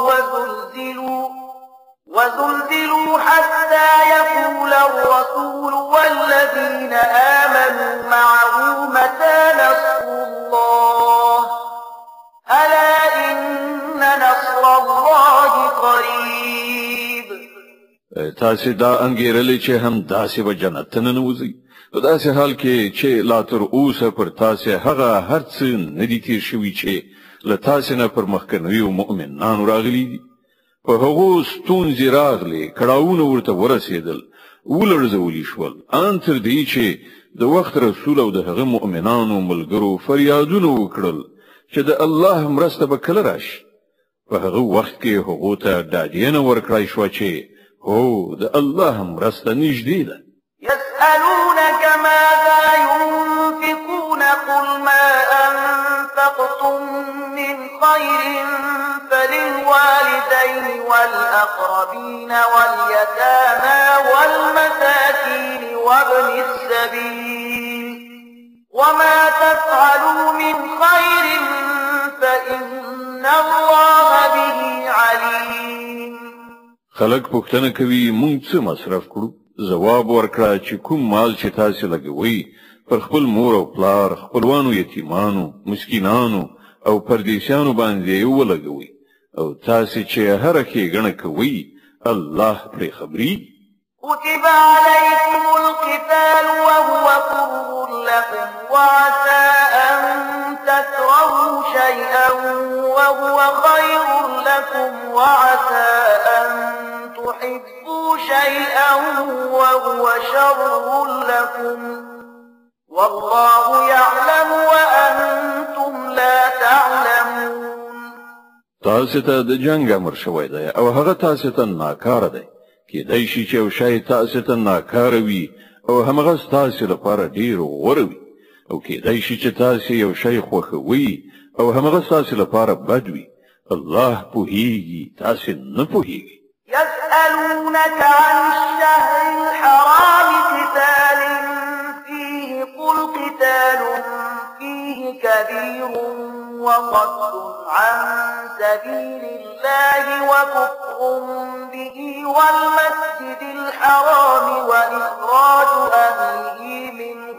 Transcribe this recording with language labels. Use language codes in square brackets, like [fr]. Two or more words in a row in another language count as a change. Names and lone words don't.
[ar] وزلزلوا حتى يقول الرسول والذين آمنوا معه متى نصر الله ألا إن نصر الله قريب. [ps] تاسې دا انګیرلې چې هم داسې به جنت ته ننوځئ په داسې حال کې چې لا تر اوسه پر تاسې هغه هر څه نه دي تیر شوي چې له تاسې نه پر مخکنیو مؤمنانو راغلي دي په هغو ستونزې راغلې کړاوونه ورته ورسېدل ولړزولي شول ان تر دې چې د وخت رسول او د هغه مؤمنانو ملګرو فریادونه وکړل چې د الله مرسته به کله راشي په هغه وخت کې هغو ته ډاډینه ورکړای شوه چې هو د الله مرسته نږدې ده. [ar] يسألونك ماذا ينفقون قل ما أنفقتم من خير فللوالدين والأقربين واليتامى والمساكين وابن السبيل وما تفعلوا من خير فإن الله به عليم. [ps] خلق پوښتنه کوي مونږ څه مصرف کړو جواب ورکړه چې کوم مال چې تاسو لګوي پر خپل مور او پلار خپلوانو یتیمانو مسکینانو او پردیسانو باندې ولګوي او تاسو چې هر ښېګڼه کوي الله پرې خبري. [ar] كتب عليكم القتال وهو كره لكم وعسى أن تكرهوا شيئا وهو خير لكم وعسى أن تحبوا شيئا وهو شر لكم والله يعلم وأنتم لا تعلمون. [ps] تاسو ته د جنگ امر شوی دی او هغه تاسو ته ناکاره دی کېدای شي چې یو شی تاسو ته ناکاره وي او همغه تاسو لپاره ډیر غوره وي او کېدای شي چې تاسو یو شی خوښوي او همغه تاسو لپاره بد وي الله پوهیږي تاسو نه پوهیږي. [ar] يسألونك عن الشهر الحرام قتال فيه قل قتال فيه كبير وصد عن سبيل الله وكفر به والمسجد الحرام وإخراج أهله منه